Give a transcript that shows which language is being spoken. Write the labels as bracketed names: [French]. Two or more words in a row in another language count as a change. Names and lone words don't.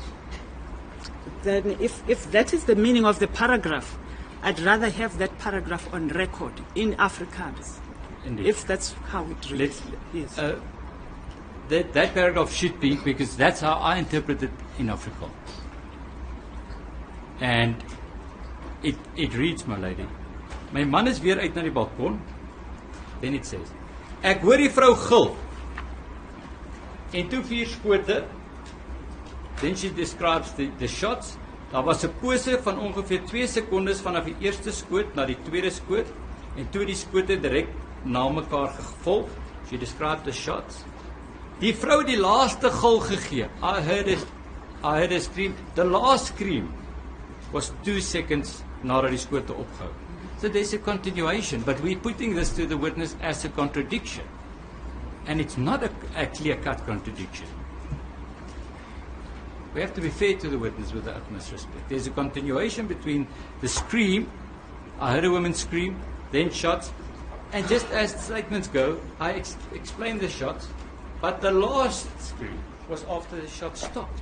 [English] Then if that is the meaning of the paragraph, I'd rather have that paragraph on record in Afrikaans. Indeed. If that's how it reads. Yes. That paragraph should be, because that's how I interpret it in Afrikaans. And it reads, my lady, [Afrikaans] my man is weer uit na die balkon. [English] Then it says, [Afrikaans] ek hoor die vrou gil. En toe 4 skote. [English] Then she describes the shots. [Afrikaans] Daar was 'n pose van ongeveer 2 sekondes vanaf die eerste skoot na die tweede skoot, en toe die skote direk na mekaar gevolg. [English] She described the shots. [Afrikaans] Die vrou het die laaste gil gegee. [English] I heard a scream. The last scream was 2 seconds [Afrikaans] nadat die skote opgehou. [English] So there's a continuation, but we're putting this to the witness as a contradiction. And it's not a clear-cut contradiction. We have to be fair to the witness with the utmost respect. There's a continuation between the scream, I heard a woman scream, then shots, and just as statements go, I explained the shots, but the last scream was after the shot stopped.